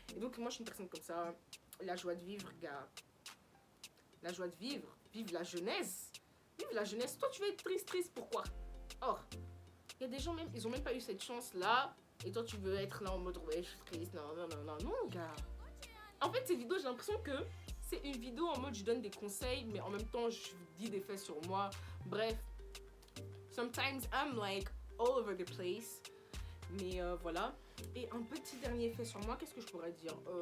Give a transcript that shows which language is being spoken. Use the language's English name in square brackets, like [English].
[French] Et donc moi je suis une personne comme ça, la joie de vivre gars, la joie de vivre, vive la jeunesse. Vive la jeunesse. Toi, tu veux être triste, pourquoi? Or, il y a des gens même, ils ont même pas eu cette chance-là. Et toi, tu veux être là en mode, ouais, je suis triste. Non, gars. En fait, cette vidéo, j'ai l'impression que c'est une vidéo en mode, je donne des conseils, mais en même temps, je dis des faits sur moi. Bref, [English] sometimes I'm like all over the place. [French] Mais voilà. Et un petit dernier fait sur moi, qu'est-ce que je pourrais dire?